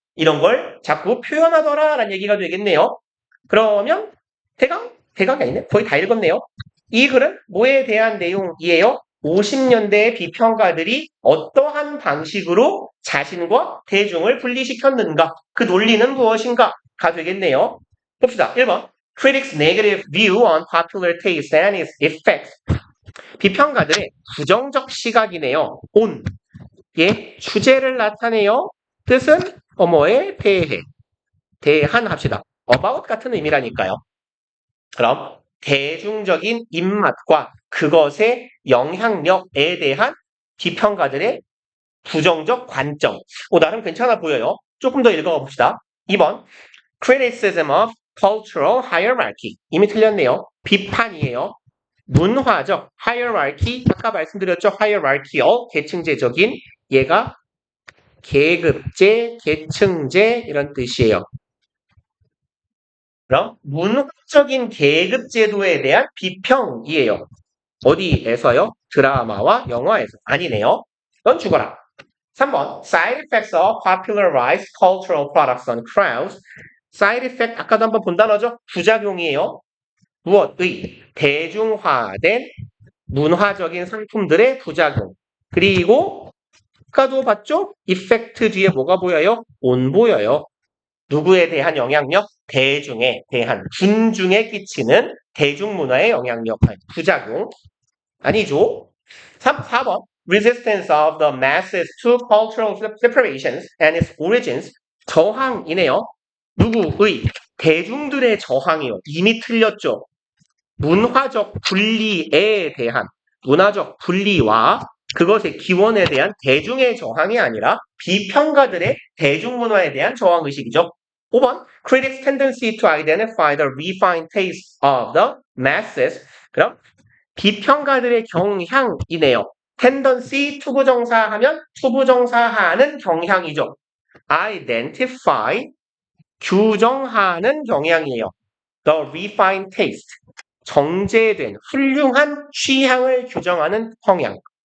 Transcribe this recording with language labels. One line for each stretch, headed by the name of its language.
Korean: 이런 걸 자꾸 표현하더라라는 얘기가 되겠네요. 그러면 대강이 아니네. 거의 다 읽었네요. 이 글은 뭐에 대한 내용이에요? 50년대의 비평가들이 어떠한 방식으로 자신과 대중을 분리시켰는가? 그 논리는 무엇인가?가 되겠네요. 봅시다. 1번.
English: Critics' negative view on popular taste and its effects.
Korean: 비평가들의 부정적 시각이네요. on. 예, 주제를 나타내요. 뜻은 뭐에 대해. 대한 합시다. about 같은 의미라니까요. 그럼 대중적인 입맛과 그것의 영향력에 대한 비평가들의 부정적 관점. 나름 괜찮아 보여요. 조금 더 읽어가 봅시다. 2번.
English: Criticism of cultural hierarchy.
Korean: 이미 틀렸네요. 비판이에요. 문화적 hierarchy. 아까 말씀드렸죠. hierarchical. 계층제적인. 얘가 계급제, 계층제 이런 뜻이에요. 그럼 문화적인 계급 제도에 대한 비평이에요. 어디에서요? 드라마와 영화에서. 아니네요. 넌 죽어라. 3번.
English: Side effects of popularized cultural products on crowds.
Korean: Side effect 아까도 한번 본 단어죠? 부작용이에요. 무엇의? 대중화된 문화적인 상품들의 부작용. 그리고 아까도 봤죠? effect 뒤에 뭐가 보여요? on 보여요. 누구에 대한 영향력? 대중에 대한 군중에 끼치는 대중문화의 영향력, 부작용. 아니죠. 4번.
English: Resistance of the masses to cultural separations and its origins.
Korean: 저항이네요. 누구의? 대중들의 저항이요. 이미 틀렸죠. 문화적 분리에 대한 문화적 분리와 그것의 기원에 대한 대중의 저항이 아니라 비평가들의 대중문화에 대한 저항의식이죠.
English: 5번, critics' tendency to identify the refined taste of the masses.
Korean: 그럼 비평가들의 경향이네요. tendency, 투부정사하면 투부정사하는 경향이죠. identify, 규정하는 경향이에요.
English: the refined taste,
Korean: 정제된 훌륭한 취향을 규정하는 성향.